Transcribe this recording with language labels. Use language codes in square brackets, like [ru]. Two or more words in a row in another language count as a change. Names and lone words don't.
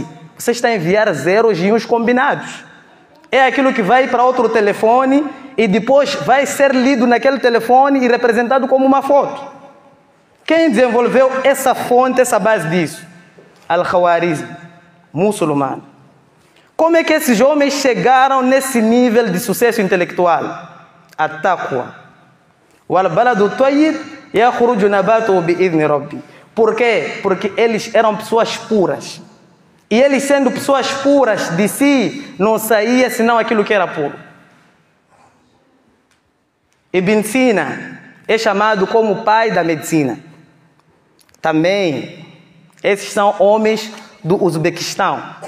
[pt] Você está a enviar zeros e uns combinados. É aquilo que vai para outro telefone e depois vai ser lido naquele telefone e representado como uma foto. Quem desenvolveu essa fonte, essa base disso? Al-Khawarizmi, muçulmano. Como é que esses homens chegaram nesse nível de sucesso intelectual? A-taqwa. [ar] والبلد طيب يخرج نباته بإذن ربي. [pt] Por quê? Porque eles eram pessoas puras. E eles, sendo pessoas puras de si, não saía senão aquilo que era puro. Ibn Sina é chamado como o pai da medicina. Também, esses são homens do Uzbequistão.